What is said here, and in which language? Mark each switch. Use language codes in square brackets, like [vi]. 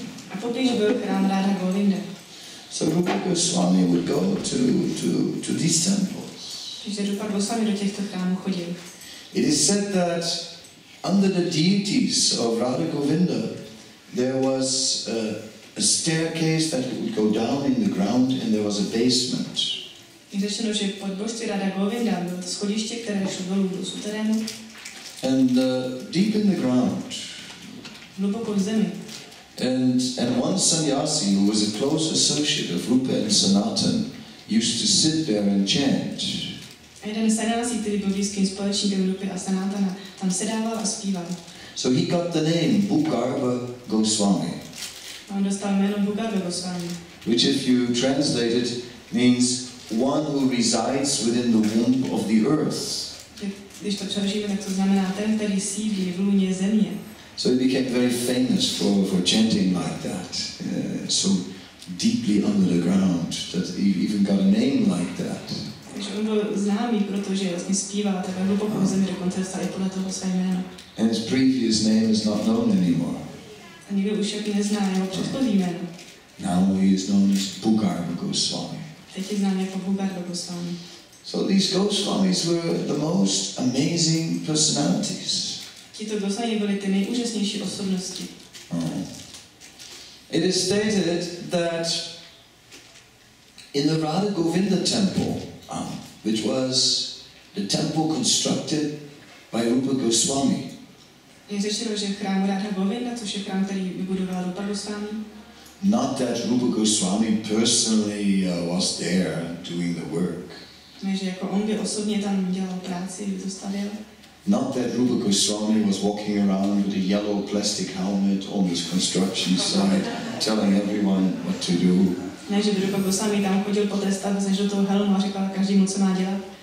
[cs] A poblíž byl chrám Radha Govinda. [en] So Rupa Goswami would go to these temples. [cs] Takže Rupa Goswami do těchto chrámů chodil. [en] It is said that under the deities of Radha Govinda, there was a staircase that would go down in the ground, and there was a basement. [cs] Je řečeno, že pod božství Radha Govinda bylo to schodiště, které šlo dolů do suterénu. [en] And deep in the ground. [cs] Hluboko v zemi. [en] And one sannyasi who was a close associate of Rupa and Sanatan used to sit there and chant. [cs] A jeden sannyasi, který byl blízkým společníkem Rupy a Sanatana, tam sedával a zpíval. [en] So he got the name Bhugarva Goswami. [cs] A on dostal jméno Bhugarva Goswami. [en] Which if you translate it means one who resides within the womb of the earth. [cs] Když to přeložíme, tak to znamená ten, který sídlí v lůně země. [en] So he became very famous for chanting like that, so deeply under the ground that he even got a name like that. [cs] Takže on byl známý, protože vlastně zpíval takhle hluboko v zemi, dokonce dostal i podle toho své jméno. [en] And his previous name is not known anymore. [cs] A nikdo už taky nezná jeho předchozí jméno. [en] Now he is known as Bhugarva Goswami. [cs] Teď je znám jako Bhugarva Goswami. [en] So these Goswamis were the most amazing personalities. [cs] Tito Goswami byli ty nejúžasnější osobnosti. [en] It is stated that in the Radha Govinda temple, which was the temple constructed by Rupa Goswami. [cs] Je řečeno, že chrám Radha Govinda, což je chrám, který vybudoval Rupa Goswami. [en] Not that Rupa Goswami personally was there doing the work. [cs] Ne, že jako on by osobně tam dělal práci, by to stavěl. [en] Not that Rupa Goswami was walking around with a yellow plastic helmet on this construction site, telling everyone what to do. [cs] Ne, že by Rupa Goswami tam chodil po té stavbě do toho helmu a říkal každému, co má dělat.